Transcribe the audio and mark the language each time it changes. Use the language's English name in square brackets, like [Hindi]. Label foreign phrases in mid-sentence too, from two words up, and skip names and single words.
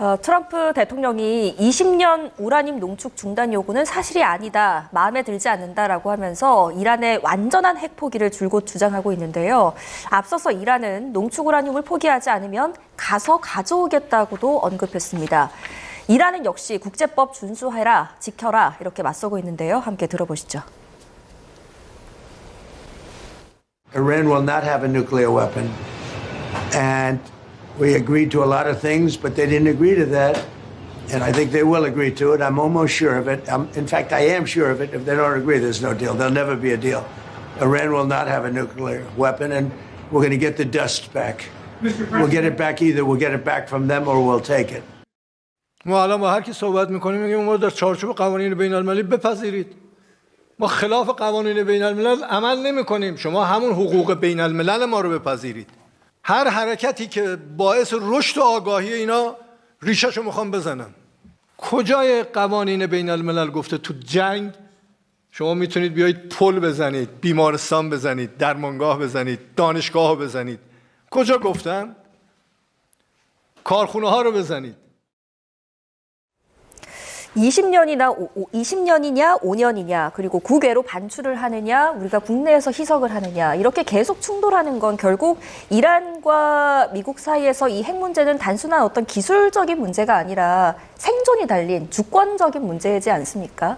[Korean] 트럼프 대통령이 20년 우라늄 농축 중단 요구는 사실이 아니다, 마음에 들지 않는다라고 하면서 이란의 완전한 핵 포기를 줄곧 주장하고 있는데요. 앞서서 이란은 농축 우라늄을 포기하지 않으면 가서 가져오겠다고도 언급했습니다. 이란은 역시 국제법 준수해라, 지켜라 이렇게 맞서고 있는데요. 함께 들어보시죠. [English] Iran will not have a nuclear weapon. And we agreed to a lot of things, but they didn't agree to that. And I think they will agree to it. I'm almost sure of it. In fact, I am sure of it. If they don't agree, there's no deal. There'll never be a deal. Iran will not have a nuclear weapon, and we're going to get the dust back. We'll get it back either. We'll get it back from them or we'll take it. [Persian] ما الان با هر کی صحبت میکنیم میگیم ما در چارچوب قوانین بین المللی بپذیرید. ما خلاف قوانین بین الملل عمل نمی کنیم. شما همون حقوق بین الملل ما رو بپذیرید. هر حرکتی که باعث رشد و آگاهی اینا ریشه‌شو میخوام بزنن. کجای قوانین بین الملل گفته تو جنگ شما میتونید بیایید پل بزنید، بیمارستان بزنید، درمانگاه بزنید، دانشگاه بزنید. کجا گفتن؟ کارخونه ها رو بزنید. [Korean] 20년이냐 5년이냐 그리고 국외로 반출을 하느냐 우리가 국내에서 희석을 하느냐 이렇게 계속 충돌하는 건 결국 이란과 미국 사이에서 이 핵 문제는 단순한 어떤 기술적인 문제가 아니라 생존이 달린 주권적인 문제이지 않습니까?